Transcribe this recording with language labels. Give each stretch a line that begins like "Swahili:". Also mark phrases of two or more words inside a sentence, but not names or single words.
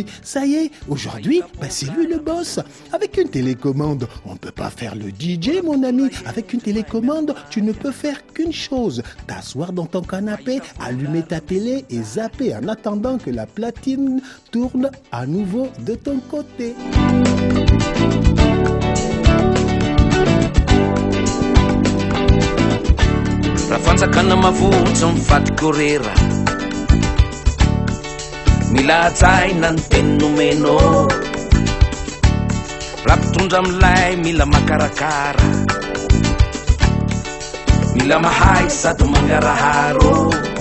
French: Ça y est, aujourd'hui, c'est lui le boss. Avec une télécommande, on ne peut pas faire le DJ, mon ami. Avec une télécommande, tu ne peux faire qu'une chose. T'asseoir dans ton canapé, allumer ta télé et zapper en attendant que la platine tourne à nouveau de ton côté.
Malagasy: Rafantsakana mavotsy mifaty korera mila tsaina ny teny nomenao rampitondra amilay mila makarakara mila mahay sady mangaraharo